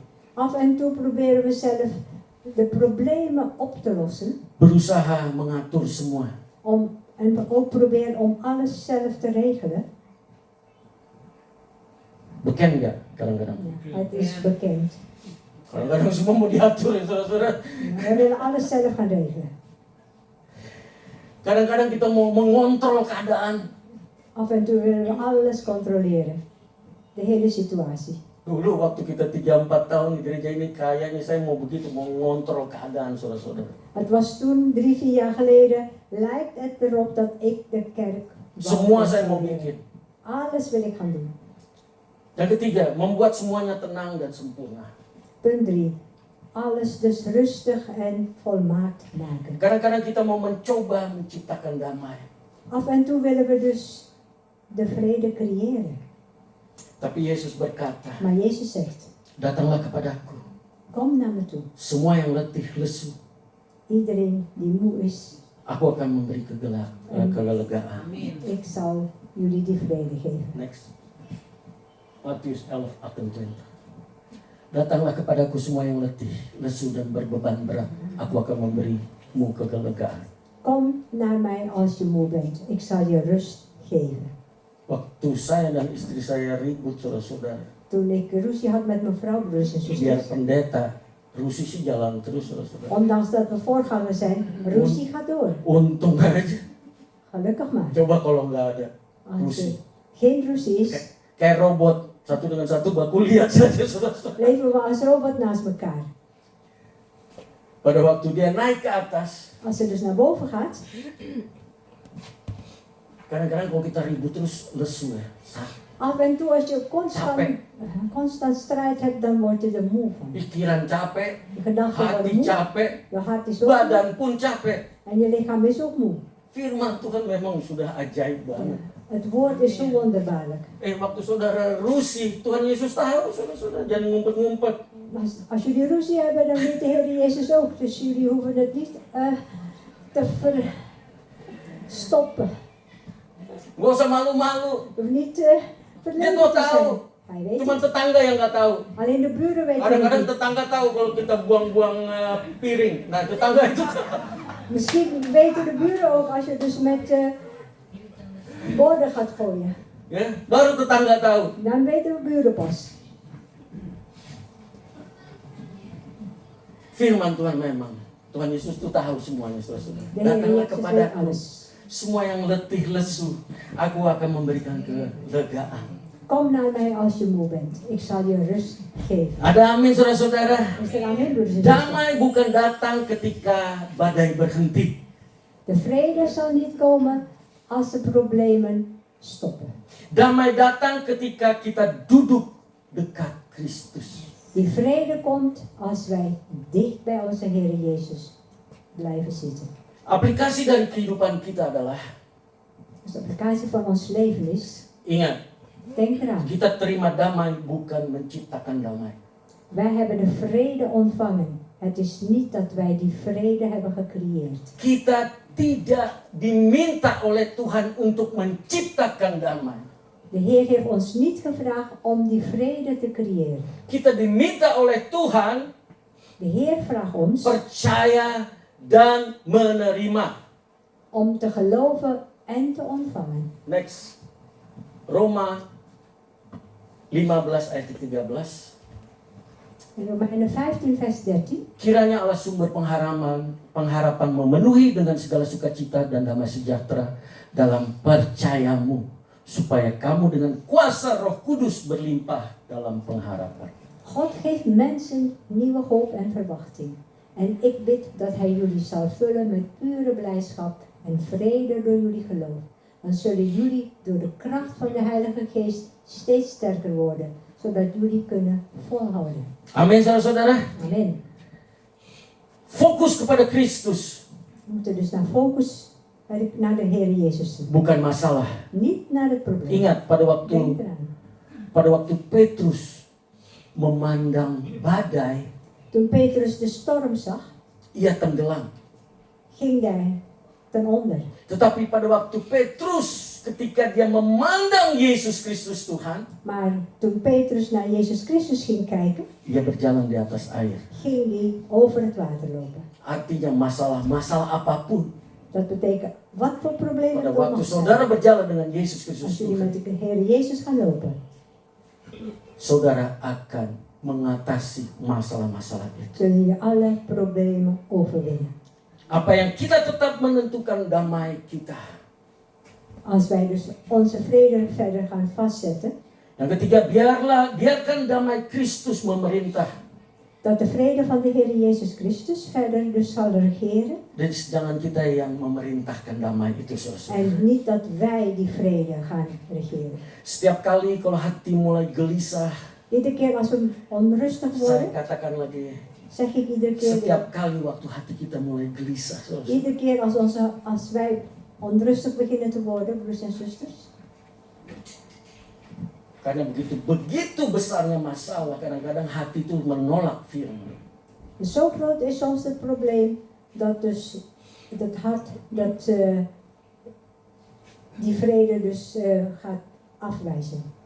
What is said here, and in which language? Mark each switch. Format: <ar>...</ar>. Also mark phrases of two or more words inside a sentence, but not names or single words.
<nl>Af en toe proberen we zelf de problemen op te lossen.</nl> <id>Berusaha mengatur semua.</id> <nl>En we ook proberen om alles zelf te regelen.</nl> <id>Beken nggak kadang-kadang?</id> <nl>Het is bekend.</nl> <id>Kadang-kadang semua mau diatur ya saudara-saudara.</id> <nl>We willen alles zelf gaan regelen.</nl> <id>Kadang-kadang kita mau mengontrol keadaan.</id> <nl>Af en toe willen we alles controleren. De hele situatie.</nl> <id>Dulu waktu kita 3-4 tahun di gereja ini kayaknya saya mau begitu, mau mengontrol keadaan saudara-saudara.</id> <nl>Het was toen 3-4 jaar geleden. Lijkt het erop dat ik de kerk wou</nl> <id>Semua saya mau</id> <nl>controleren.</nl> <id>bikin.</id> <nl>Alles wil ik gaan doen.</nl> <id>Yang ketiga, membuat semuanya tenang dan sempurna.</id> <nl>Punt 3. Alles dus rustig en volmaakt maken.</nl> <id>Kadang-kadang kita mau mencoba menciptakan damai.</id> <nl>Af en toe willen we dus de vrede creëren.</nl> <id>Tapi Yesus berkata,</id> <nl>Maar Jezus zegt,</nl> <id>datanglah kepadaku,</id> <nl>kom naar me toe.</nl> <id>semua yang letih, lesu.</id> <nl>Iedereen die moe is,</nl> <id>Aku akan memberi kelegaan.</id> <nl>ik zal jullie die vrede geven.</nl> <id>Next. Matius 11:28. Datanglah kepadaku semua yang letih, lesu dan berbeban berat. Aku akan memberimu kelegaan.</id> <nl>Kom naar mij als je moe bent. Ik zal je rust geven.</nl> <id>Waktu saya dan istri saya ribut saudara-saudara,</id> <nl>Toen ik ruzie had met mijn vrouw, broers en</nl> <id>biar</id> <nl>zusters,</nl> <id>pendeta rusie sih jalan terus, saudara.</id> <nl>Ondanks dat we voorganger zijn, ruzie gaat door.</nl> <id>Untung aja.</id> <nl>Gelukkig maar.</nl> <id>Coba kalau nggak ada</id> <nl>Als er ruzie. geen ruzie is,</nl> <id>Kayak robot, satu dengan satu baku lihat saja, saudara.</id> <nl>leven we als robot naast elkaar.</nl> <id>Pada waktu dia naik ke atas,</id> <nl>Als ze dus naar boven gaat,</nl> <id>kadang-kadang kalau kita ribut terus lesu ya.</id> <nl>af en toe als je</nl> <id>Capek.</id> <nl>constant strijd hebt, dan word je er moe van.</nl> <id>Pikiran capek,</id> <nl>Je gedachten worden</nl> <id>hati</id> <nl>moe,</nl> <id>capek,</id> <nl>je hart is ook moe</nl> <id>badan pun capek.</id> <nl>en je lichaam is ook moe.</nl> <id>Firman Tuhan memang sudah ajaib banget.</id> <nl>Het woord is zo wonderbaarlijk.</nl> <id>Waktu saudara rusie, Tuhan Yesus tahu, saudara, jangan ngumpet-ngumpet.</id> <nl>Als jullie ruzie hebben, dan weet de Heer Jezus ook. Dus jullie hoeven het niet te verstoppen.</nl> <id>Gak usah malu-malu.</id> <nl>Je hoeft niet</nl> <id>Dia</id> <nl>verlegen</nl> <id>tuh</id> <nl>te</nl> <id>tahu.</id> <nl>zijn. Hij weet</nl> <id>Cuma</id> <nl>het.</nl> <id>tetangga yang nggak tahu.</id> <nl>Alleen de buren weten</nl> <id>Kadang-kadang</id> <nl>het niet.</nl> <id>tetangga tahu kalau kita buang-buang piring. Nah, tetangga itu</id> <nl>Misschien weten de buren ook als je dus met borden gaat gooien.</nl> <id>ya, baru tetangga tahu.</id> <nl>Dan weten de buren pas.</nl> <id>Firman Tuhan memang. Tuhan Yesus itu tahu semuanya, saudara.</id> <nl>De Heer</nl> <id>Datanglah</id> <nl>Jezus weet</nl> <id>kepadaku.</id> <nl>alles.</nl> <id>Semua yang letih lesu, aku akan memberikan kelegaan.</id> <nl>Kom naar mij als je moe bent. Ik zal je rust geven.</nl> <id>Ada amin, saudara-saudara.</id> <nl>Is er amen, broeders en zusters?</nl> <id>Damai bukan datang ketika badai berhenti.</id> <nl>De vrede zal niet komen als de problemen stoppen.</nl> <id>Damai datang ketika kita duduk dekat Kristus.</id> <nl>Die vrede komt als wij dicht bij onze Heer Jezus blijven zitten.</nl> <id>Aplikasi dari kehidupan kita adalah,</id> <nl>Dus de applicatie van ons leven is,</nl> <id>ingat,</id> <nl>denk eraan,</nl> <id>kita terima damai bukan menciptakan damai.</id> <nl>wij hebben de vrede ontvangen. Het is niet dat wij die vrede hebben gecreëerd.</nl> <id>Kita tidak diminta oleh Tuhan untuk menciptakan damai.</id> <nl>De Heer heeft ons niet gevraagd om die vrede te creëren.</nl> <id>Kita diminta oleh Tuhan</id> <nl>De Heer vraagt ons</nl> <id>percaya dan menerima.</id> <nl>om te geloven en te ontvangen.</nl> <id>Next. Roma 15 ayat 13.</id> <nl>In Romeinen 15 vers 13.</nl> <id>Kiranya Allah sumber pengharapan memenuhi dengan segala sukacita dan damai sejahtera dalam percayamu, supaya kamu dengan kuasa Roh Kudus berlimpah dalam pengharapan.</id> <nl>God geeft mensen nieuwe hoop en verwachting. En ik bid dat Hij jullie zal vullen met pure blijdschap en vrede door jullie geloof. Dan zullen jullie door de kracht van de Heilige Geest steeds sterker worden, zodat jullie kunnen volhouden.</nl> <id>Amin, saudara-saudara.</id> <nl>Amen.</nl> <id>Fokus kepada Kristus,</id> <nl>We moeten dus naar de Heer Jezus toe.</nl> <id>bukan masalah.</id> <nl>Niet naar het probleem.</nl> <id>Ingat</id> <nl>Denk eraan.</nl> <id>pada waktu Petrus memandang badai,</id> <nl>Toen Petrus de storm zag,</nl> <id>ia tenggelam.</id> <nl>ging hij ten onder.</nl> <id>Tetapi pada waktu Petrus ketika dia memandang Yesus Kristus Tuhan,</id> <nl>Maar toen Petrus naar Jezus Christus ging kijken,</nl> <id>ia berjalan di atas air.</id> <nl>ging hij over het water lopen.</nl> <id>Artinya masalah apapun.</id> <nl>Dat betekent, wat voor problemen</nl> <id>Pada</id> <nl>er ook</nl> <id>waktu</id> <nl>nog</nl> <id>saudara</id> <nl>zijn.</nl> <id>berjalan dengan Yesus Kristus</id> <nl>Als jullie</nl> <id>Tuhan,</id> <nl>met de Heer Jezus gaan lopen,</nl> <id>saudara akan mengatasi masalah-masalah itu.</id> <nl>zullen je alle problemen overwinnen.</nl> <id>Apa yang kita tetap menentukan damai kita.</id> <nl>Als wij dus onze vrede verder gaan vastzetten,</nl> <id>Yang ketiga, biarkan damai Kristus memerintah.</id> <nl>dat de vrede van de Heer Jezus Christus verder dus zal regeren.</nl> <id>Dan jangan kita yang memerintahkan damai itu, saudara.</id> <nl>En niet dat wij die vrede gaan regeren.</nl> <id>Setiap kali kalau hati mulai gelisah,</id> <nl>Iedere keer als we onrustig</nl> <id>saya</id> <nl>worden,</nl> <id>katakan lagi,</id> <nl>zeg ik iedere keer weer.</nl> <id>setiap kali waktu hati kita mulai gelisah, saudara.</id> <nl>Iedere keer als wij onrustig beginnen te worden, broers en zusters.</nl> <id>Karena begitu besarnya masalah, kadang-kadang hati itu menolak firman.</id> <nl>Dus zo groot is soms het probleem dat dus het hart die vrede dus gaat afwijzen.</nl>